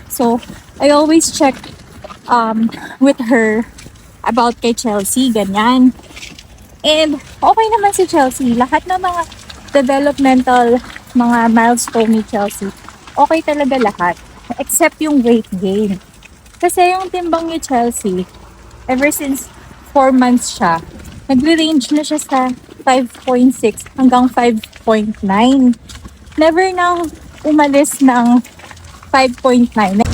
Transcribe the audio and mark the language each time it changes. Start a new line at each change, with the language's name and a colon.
English: So, I always check with her about
Filipino: kay Chelsea, ganyan. And okay naman si Chelsea. Lahat ng mga developmental, mga milestone ni Chelsea, okay talaga lahat.
English: Except yung weight gain.
Filipino: Kasi yung timbang ni Chelsea,
English: ever since 4 months
Filipino: siya, nagre-range na siya sa 5.6 hanggang 5.9. Never nang umalis ng 5.9.